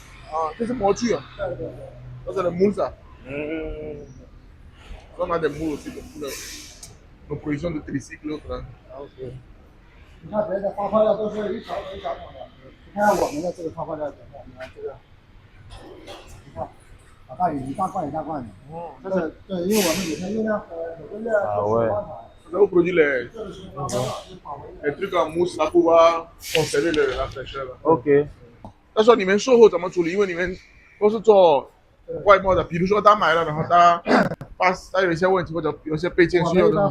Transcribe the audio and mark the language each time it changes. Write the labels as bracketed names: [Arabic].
[French] Ah, c'est pour tu. Ça, c'est le moule, ça. On a des moules aussi pour nos productions de tricycle. Hein. Ah, ok. [Chinese] 你看别的发泡料都是一小桶一小桶的，你看我们的这个发泡料怎么样？你看这个，你看，一大罐一大罐的。哦，这是对，因为我们每天用量每个月 [French] Nous produisons les trucs en mousse là pour pouvoir conserver la fraîcheur. Ok. [Chinese] 他说你们售后怎么处理？因为你们都是做外贸的，比如说他买了，然后他有一些问题或者有一些备件需要的。